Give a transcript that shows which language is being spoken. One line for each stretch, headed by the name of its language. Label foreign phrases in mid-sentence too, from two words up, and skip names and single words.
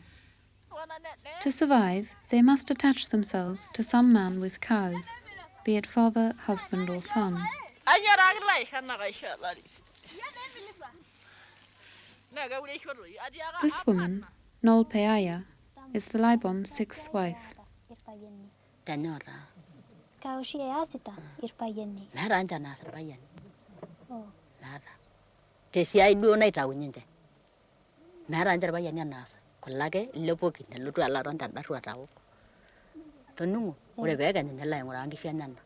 English: To survive, they must attach themselves to some man with cows, be it father, husband or son. This woman, Nolpeaya, is the Laibon's sixth wife.
Masai: Kaushi asita irpayiani. Meeta ninche naas irpayiani. Oh. Meeta. Tesiai duo naitaunye ninche. Meeta ninche irpayiani enaas. Kulo ake ilepuoki nelotu alo aton tedarruat awok. Toning'o, ore peekenyu nelo aing'uraa nkishu enyenak.